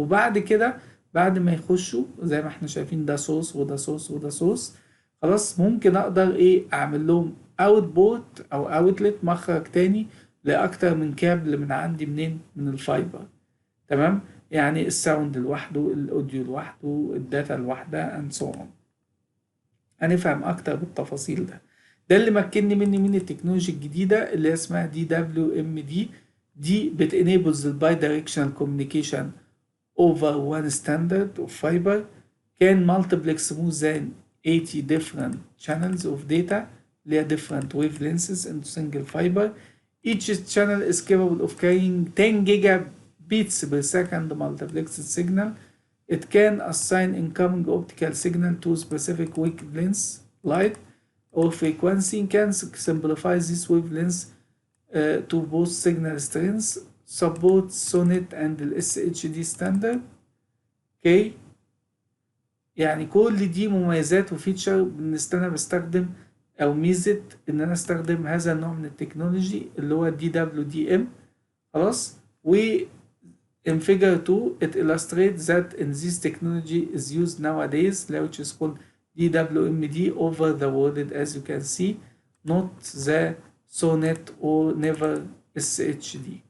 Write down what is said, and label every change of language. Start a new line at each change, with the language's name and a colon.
Arabic: وبعد كده بعد ما يخشوا زي ما احنا شايفين ده صوص وده صوص وده صوص، خلاص ممكن اقدر ايه اعمل لهم اوتبوت او اوتلت مخرج تاني لاكتر من كابل من عندي منين؟ من الفايبر. تمام؟ يعني الساوند لوحده، الاوديو لوحده، الداتا لوحدها
English: and so on.
Arabic: هنفهم اكتر بالتفاصيل ده. ده اللي مكنني من التكنولوجيا الجديدة اللي اسمها DWMD.
English: دي enables the bidirectional communication over one standard of fiber, can multiplex more than 80 different channels of data, different wavelengths into single fiber. Each channel is capable of carrying 10 gigabits per second multiplexed signal. It can assign incoming optical signal to specific wavelength, light, or frequency, can simplify this wavelength to both signal strengths, support SONET and the SHD standard.
Arabic: اوكي يعني كل دي مميزات وفيتشر انا بستخدم او ميزه ان انا استخدم هذا النوع من التكنولوجي اللي هو DWDM. خلاص.
English: و in figure 2 it illustrates that in this technology is used nowadays which is called DWMD over the world, as you can see, not the SONET or never SHD.